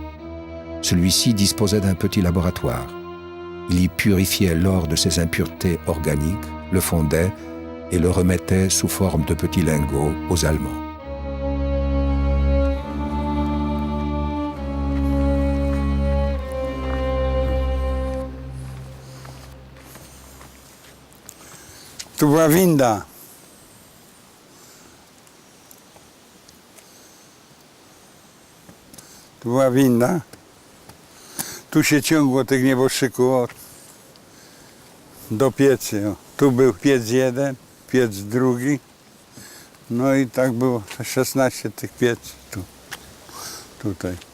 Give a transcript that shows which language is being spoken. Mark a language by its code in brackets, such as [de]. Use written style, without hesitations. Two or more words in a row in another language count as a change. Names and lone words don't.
[fr] Celui-ci disposait d'un petit laboratoire. Il y purifiait l'or de ses impuretés organiques, le fondait et le remettait sous forme de petits lingots aux Allemands. [pl] Tu była winda. Tu była winda. Tu się ciągło tych nieboszczyków do piecy. O. Tu był piec jeden, piec drugi. No i tak było 16 tych pieców tutaj.